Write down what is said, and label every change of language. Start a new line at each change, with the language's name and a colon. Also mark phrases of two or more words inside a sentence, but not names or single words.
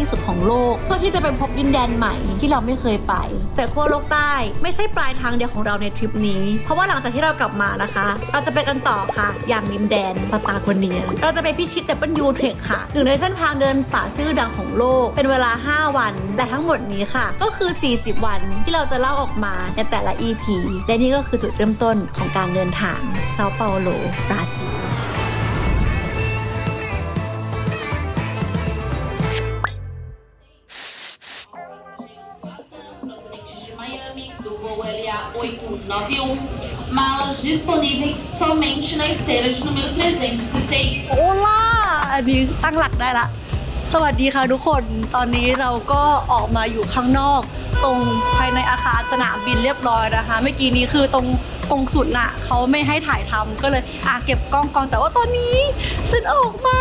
Thai: สุดของโลกเพื่อที่จะไปพบดินแดนใหม่ที่เราไม่เคยไปแต่ขั้วโลกใต้ไม่ใช่ปลายทางเดียวของเราในทริปนี้เพราะว่าหลังจากที่เรากลับมานะคะเราจะไปกันต่อค่ะอย่างดินแดนปาตาโกเนียเราจะไปพิชิตW Trek ค่ะหนึ่งในเส้นทางเดินป่าชื่อดังของโลกเป็นเวลา5วันแต่ทั้งหมดนี้ค่ะก็คือ40วันที่เราจะเล่าออกมาในแต่ละ EP และนี่ก็คือจุดเริ่มต้นของการเดินทางเซาเปาโลบราซิล
Portuguese: Malas disponíveis somente na esteira de número 306.
Thai: โอล่าอันนี้ตั้งหลักได้ละสวัสดีค่ะทุกคนตอนนี้เราก็ออกมาอยู่ข้างนอกตรงภายในอาคารสนามบินเรียบร้อยนะคะเมื่อกี้นี้คือตรงกงสุลน่ะเขาไม่ให้ถ่ายทำก็เลยเก็บกล้องก่อนแต่ว่าตอนนี้ฉันออกมา